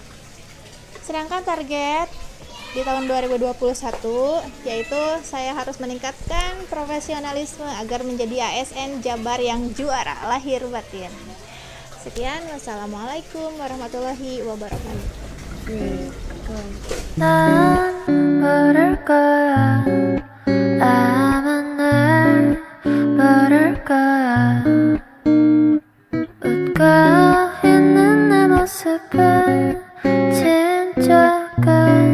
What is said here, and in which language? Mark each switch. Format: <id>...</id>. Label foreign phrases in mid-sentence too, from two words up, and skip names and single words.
<id>Sedangkan target di tahun 2021 yaitu saya harus meningkatkan profesionalisme agar menjadi ASN Jabar yang juara lahir batin.</id> <ar>Sekian, والسلام عليكم ورحمة الله وبركاته.</ar> <ko>난 모를 거야. 아마 날 모를 거야. 웃고 있는 내 모습은 진짜</ko>